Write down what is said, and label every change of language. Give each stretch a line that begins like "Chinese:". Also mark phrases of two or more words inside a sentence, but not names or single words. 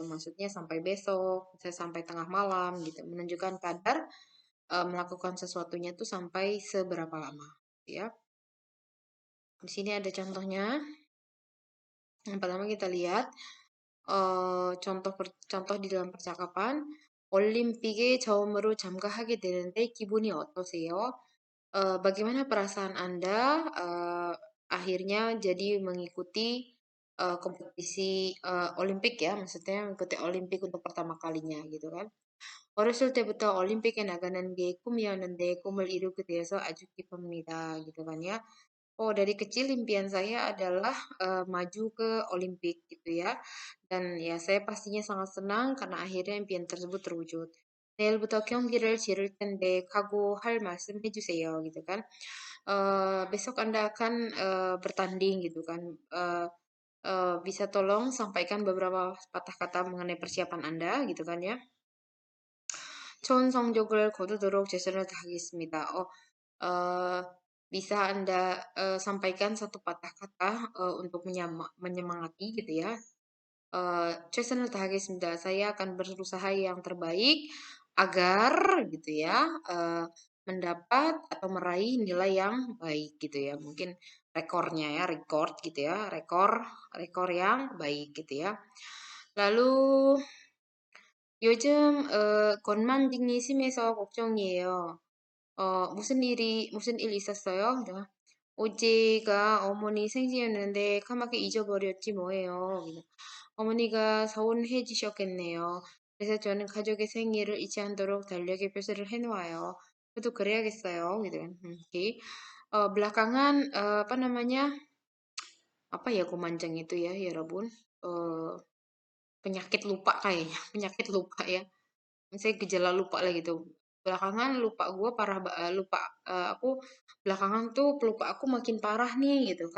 Indonesian: Maksudnya sampai besok, saya sampai tengah malam gitu. Menunjukkan kadar melakukan sesuatunya itu sampai seberapa lama ya. Di sini ada contohnya. Yang pertama kita lihat contoh di dalam percakapan.
Korean: 올림픽에 처음으로 참가하게 되는데 기분이 어떠세요?
Indonesian: Bagaimana perasaan Anda akhirnya jadi mengikuti kompetisi Olimpik ya, maksudnya mengikuti Olimpik untuk pertama kalinya gitu kan.
Korean: 어렸을 때부터 올림픽에 나가는 게 꿈이었는데 꿈을 이루게 되어서 아주 기쁩니다
Indonesian: gitu kan ya. Oh, dari kecil impian saya adalah maju ke Olimpik gitu ya. Dan ya saya pastinya sangat senang karena akhirnya impian tersebut terwujud.
Korean: 내일부터 경기를 치를 텐데 각오할 말씀 해주세요
Indonesian: gitu kan. Besok Anda akan bertanding gitu kan. Bisa tolong sampaikan beberapa patah kata mengenai persiapan Anda gitu kan ya.
Korean: 좋은 성적을 거두도록 최선을 다하겠습니다.
Indonesian: uh, bisa Anda sampaikan satu patah kata untuk menyemangati gitu ya.
Korean: 최선을 다하겠습니다.
Indonesian: Saya akan berusaha yang terbaik agar gitu ya mendapat atau meraih nilai yang baik gitu ya. Mungkin rekornya ya, record gitu ya, rekor yang baik gitu ya.
Korean: Lalu 요즘 건망증이 심해서 걱정이에요. 무슨 일 있었어요? 내가 어제가 어머니 생신이었는데 까맣게 잊어버렸지 뭐예요. 그래서 어머니가 서운해지셨겠네요. 그래서 저는 가족의 생일을 잊지 않도록 달력에 표시를 해놓아요. 저도 그래야겠어요.
Indonesian: gitu kan. Oke. Belakangan apa namanya? Apa ya kumanjang itu ya, ya Rabun? Eh, penyakit lupa kayaknya, penyakit lupa ya. Misalnya gejala lupa lah gitu. Belakangan lupa gue parah, lupa aku belakangan tuh pelupa aku makin parah nih gitu kan.